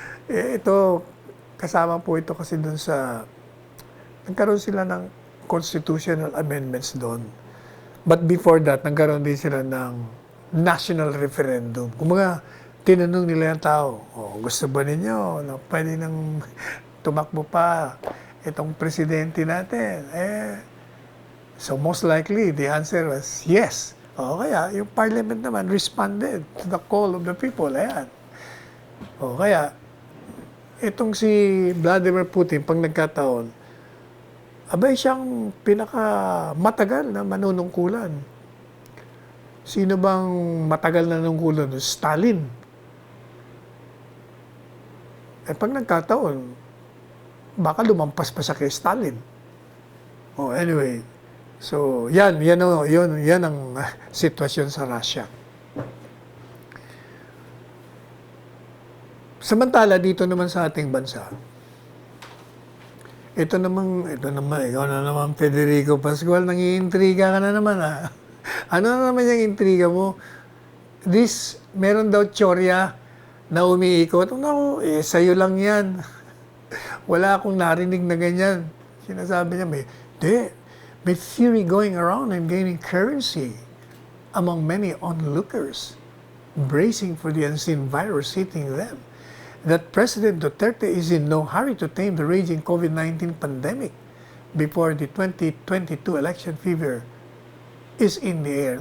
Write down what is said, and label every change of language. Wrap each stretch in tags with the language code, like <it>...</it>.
<tl>Ito, kasama po ito kasi dun sa, nagkaroon sila ng constitutional amendments doon.</tl> <en>But before that,</en> <tl>nagkaroon din sila ng national referendum. Kung mga tinanong nila yung tao, gusto ba ninyo na pwede nang tumakbo pa itong presidente natin?</tl> <en>So most likely, the answer was yes.</en> <tl>Kaya yung parliament naman</tl> <en>responded to the call of the people.</en> <tl>Ayan. Kaya itong si Vladimir Putin, pag nagkataon, abay siyang pinakamatagal na manunungkulan. Sino bang matagal na nungkulan? Stalin. Pag nagkataon, baka lumampas pa siya kay Stalin. Anyway. So, yan ang sitwasyon sa Russia. Samantala, dito naman sa ating bansa, ito naman, ikaw na naman, Federico Pascual, nangiintriga ka na naman, Ano na naman yung intriga mo? Meron daw tsorya na umiikot. Naku, sa'yo lang yan. Wala akong narinig na ganyan. Sinasabi niya,</tl> <en>may theory going around and gaining currency among many onlookers, bracing for the unseen virus hitting them. That President Duterte is in no hurry to tame the raging COVID-19 pandemic before the 2022 election fever is in the air.</en>